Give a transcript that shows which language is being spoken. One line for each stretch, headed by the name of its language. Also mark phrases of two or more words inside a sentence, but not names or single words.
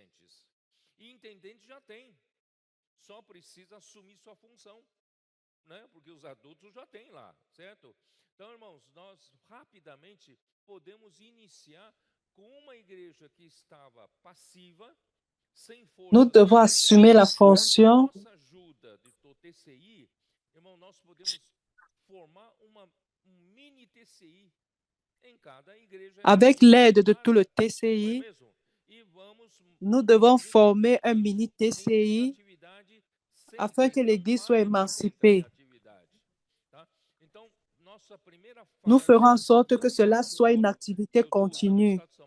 Portuguese: E intendente já tem. só precisa assumir sua função, né? Porque os adultos já têm lá, certo? Então, irmãos, nós rapidamente podemos iniciar com uma igreja que estava passiva, sem força.
French: Nous devons assumer la fonction.
Portuguese: Nossa ajuda do TCI, irmão, nós podemos formar mini TCI em cada igreja.
French: Avec l'aide de tout le TCI, nous devons former un mini TCI afin que l'Église soit émancipée. Nous ferons en sorte que cela soit une activité continue.